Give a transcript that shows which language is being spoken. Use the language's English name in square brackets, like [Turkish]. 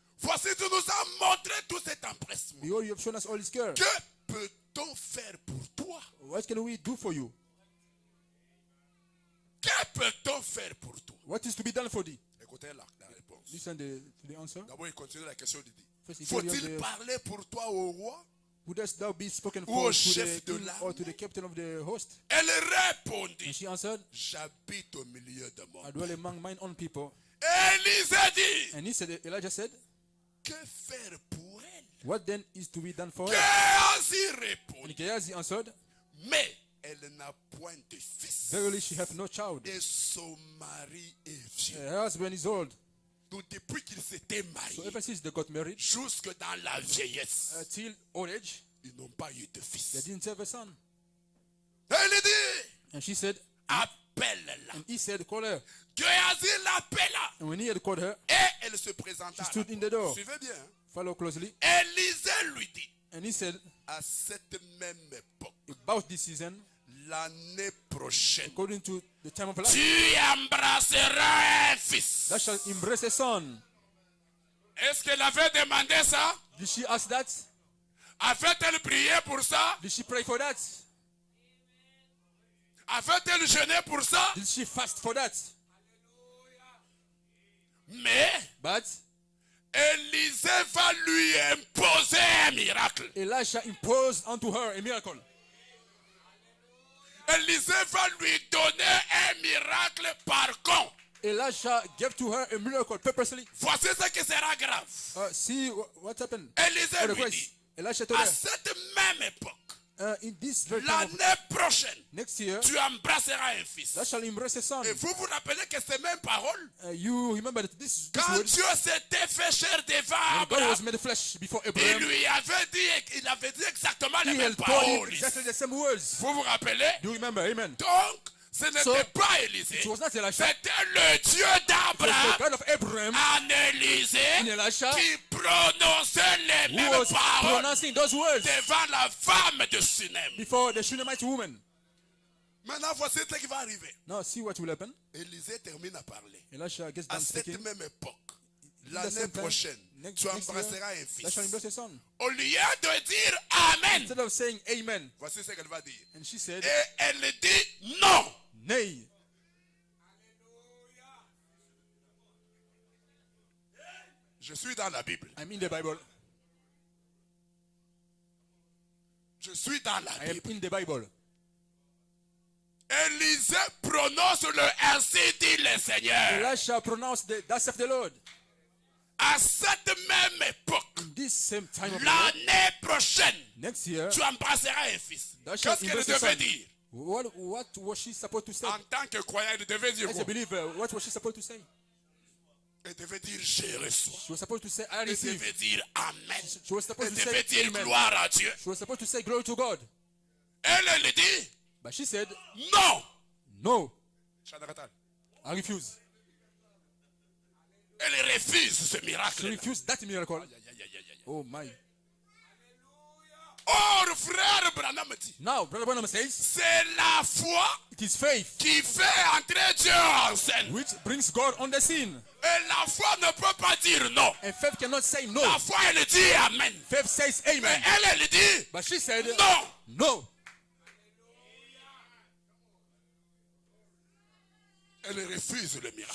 [French] Voici, tu nous as montré tout cet empressement. [English] Behold, you have shown us all this care. [French] Que peut-on faire pour toi? [English] What can we do for you? [French] Que peut-on faire pour toi? [English] What is to be done for thee? [French] Écoutez la réponse. [English] Listen to the answer. [French] D'abord, il continue la question. Il dit, [English] First, he carry on [French] faut-il [English] the- [French] parler pour toi au roi? [English] Wouldst thou be spoken [French] Ou au [English] for to [French] chef [English] the [French] de [English] king [French] l'armée? [English] or to the captain of the host? [French] Elle [English] And [French] répondit, [English] she answered, [French] j'habite au milieu de mon [English] I dwell among mine own people. [French] Élisée dit, [English] And he said, Elijah said, [French] que faire pour elle? [English] what then is to be done for her? [French] Géhazi [English] And [French] répondit, [English] Gehazi answered, [French] mais elle n'a point de fils. [English] verily she hath no child. [French] Et son mari est vieux. [English] Her husband is old. [French] Donc depuis qu'ils s'étaient [English] So [French] mariés, [English] ever since they got married, [French] jusque dans la vieillesse, [English] till old age, [French] ils n'ont pas eu de [English] they [French] fils. [English] didn't have a son. [French] Elle dit, [English] And she said, [French] appelle-la. [English] and he said, call her. [French] Géhazi l'appela. [English] And when he had called her, [French] Et elle se présenta. [English] she [French] à la [English] stood in [French] porte. [English] the door. [French] Suivez bien. Hein? [English] Follow closely. [French] Élisée lui dit, [English] And he said, [French] à cette même époque, [English] about this season, [French] l'année prochaine, [English] according to the time of life, [French] tu embrasseras un fils. [English] thou shalt embrace a son. [French] Est-ce qu'elle avait demandé ça? [English] Did she ask that? [French] Avait-elle prié pour ça? [English] Did she pray for that? [French] Avait-elle jeûné pour ça? [English] Did she fast for that? [French] Mais [English] But [French] Élisée va lui imposer un miracle. [English] Elisha imposed unto her a miracle. [French] Élisée va lui donner un miracle par contre. [English] Elisha gave to her a miracle purposely. [French] Voici ce qui sera grave. [English] See what happened. [French] Élisée [English] What the [French] lui [English] Christ? [French] dit, [English] Elisha told [French] à [English] her, [French] cette même époque, [English] in this very time of [French] l'année prochaine, [English] next year, [French] tu embrasseras un fils. [English] thou shalt embrace a son. [French] Et vous vous rappelez que ces mêmes paroles, [English] You remember that this [French] quand [English] word, [French] Dieu s'était fait chair devant [English] when God [French] Abraham, [English] was made flesh before [French] il [English] Abraham, [French] lui avait dit, il avait dit exactement les [English] he [French] mêmes [English] had told him [French] paroles. [English] exactly the same words. [French] Vous vous rappelez? [English] Do you remember? Amen. [French] Donc, ce n'était [English] So, [French] pas Élisée. [English] It was not Elisha. [French] C'était le Dieu [English] It was the [French] d'Abraham [English] God of Abraham [French] en Élisée [English] in Elisha [French] qui prononçait les [English] who [French] mêmes [English] was [French] paroles [English] pronouncing those words [French] devant la femme de Sunem. [English] before the Shunammite woman. [French] Maintenant, voici ce qui va arriver. [English] Now see what will happen. [French] Élisée termine à parler. [English] Elisha gets [French] À [English] done [French] cette [English] speaking. [French] même époque, [English] In the [French] l'année [English] same time, [French] prochaine, [English] next [French] tu [English] year, [French] embrasseras un [English] thou shalt [French] fils. [English] embrace a son. [French] Au lieu de dire Amen, [English] Instead of saying amen, [French] voici ce qu'elle va dire. [English] and she said, [French] Et elle dit non. [English] nay. [French] Je suis dans la Bible. [English] I'm in the Bible. [French] Je suis dans la [English] I am [French] Bible. [English] in the Bible. [French] Élisée prononce le ainsi dit le Seigneur. [English] Elisha pronounced that saith the Lord. [French] À cette même époque, [English] In this same time of life, [French] l'année prochaine, [English] next year, [French] tu embrasseras un fils. [English] thou shalt [French] Qu'est-ce qu'elle [English] embrace a [French] devait [English] son. [French] dire? [English] What was she supposed to say? [French] En tant que croyant, elle devait dire [English] As [French] quoi? [English] a believer, what was she supposed to say? [French] Elle devait dire j'ai reçu. [English] She was supposed to say, I [French] Elle [English] receive. [French] devait dire Amen. [English] She was supposed [French] Elle [English] to [French] devait [English] say, [French] dire [English] amen. [French] gloire à Dieu. [English] She was supposed to say, glory to God. [French] Elle dit [English] But she said, [French] non. [English] no, Chandratal. I refuse. [French] Elle refuse ce [English] She [French] miracle. [English] refused that miracle. Oh my. [French] Or, frère Branham dit, [English] Now, Brother Branham says, [French] c'est la foi [English] it is faith [French] qui fait entrer Dieu en scène. [English] which brings God on the scene. [French] Et la foi ne peut pas dire non. [English] And faith cannot say no. [French] La foi, elle dit Amen. [English] Faith says [French] Mais [English] amen. [French] elle dit [English] But she said, [French] non. [English] no. [French] Elle refuse le miracle.